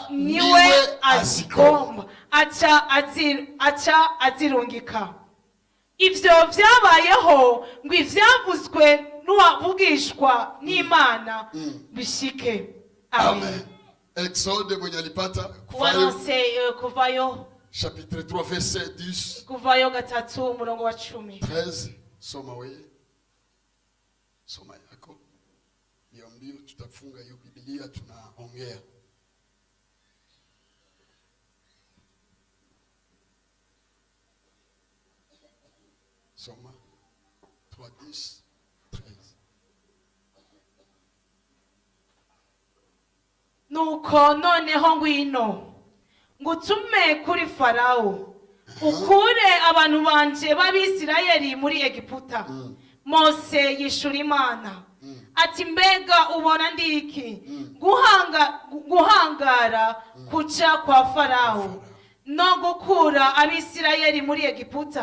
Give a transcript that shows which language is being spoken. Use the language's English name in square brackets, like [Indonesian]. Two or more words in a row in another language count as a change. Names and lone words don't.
[Rundi] niwe azigomba aca azirungika. Ivyo vyabayeho ngo ivyavuzwe n'uwavugishwa n'Imana bishike. [Swahili] Amen. Exode mwenye alipata [Rundi] kuvayo [French] chapitre 3 verset 10. [Rundi] kuvayo 3 umurongo wa 10. [Swahili] 13. Soma wewe. Soma yako. Mbio tutafunga hiyo Biblia tunaongea. Soma 3:10, 13. [Rundi] Nuko noneho ngwino ngutume kuri Farawo ukure abantu banje b'Abisirayeli muri Egiputa. Mose yishura Imana ati mbega ubona ndiki guhangara kuja kwa Farawo no gukura Abisirayeli muri Egiputa?